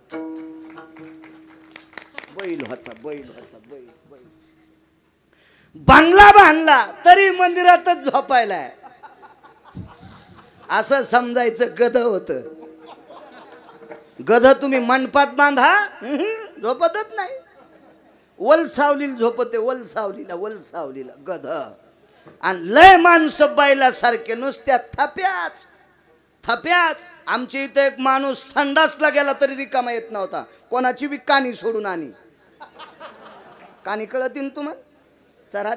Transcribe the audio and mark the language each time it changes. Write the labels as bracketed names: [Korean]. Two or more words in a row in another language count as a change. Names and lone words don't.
[Marathi] बैल होता, बैल होता, बैल बैल. बांगला बांधला तरी मंदिरातच झोपायलाय, असं समजायचं गध होतं. गध तुम्ही मंडपात बांधा, झोपतच नाही. वल सावलीला झोपते, वल सावलीला, वल सावलीला गध. आणि लय माणसं बैलासारखे नुसत्या थप्याच थप्याच. आमच्या इथं एक माणूस संडासला गेला तरी रिकामा येत नव्हता. कोणाची बी कानी सोडून आणि कानी कळतील तुम्हाला चराट.